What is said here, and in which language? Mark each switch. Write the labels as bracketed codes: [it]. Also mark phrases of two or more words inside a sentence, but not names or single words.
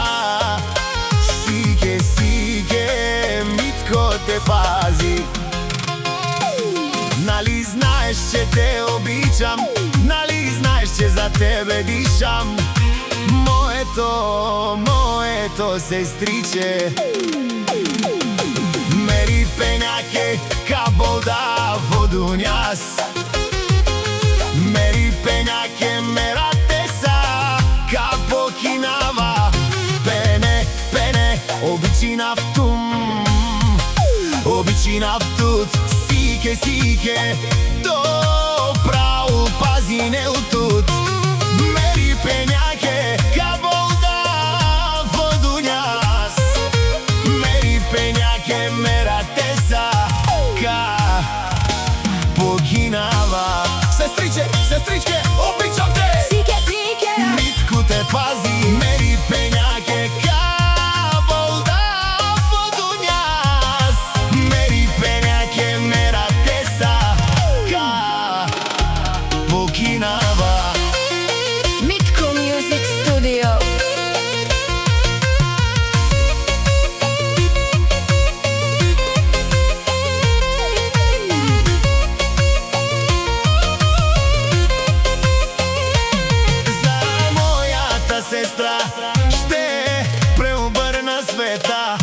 [bg] Сике, сике, Митко те пази. Нали знаеш, че те обичам, нали знаеш, че за тебе дишам. Моето, моето сестриче. [rom] Мери пењаке ка болда водуњас. Мери пењаке мерате са ка покинава. Пене, пене, обичинав тум, обичинав тут. Сике, сике, добрау пази не утут. Мери пењаке ка болда водуњас. Мери пењаке мерате са ка покинава. [bg] Сестриче, сестричке, обичам те. Сике, сике, Митко те пази. [rom] Мери пењаке ка болда водуњас. Мери пењаке мерате са ка покинава. [bg] Mitko Music Studio. За мојата сестра ще преобрна света.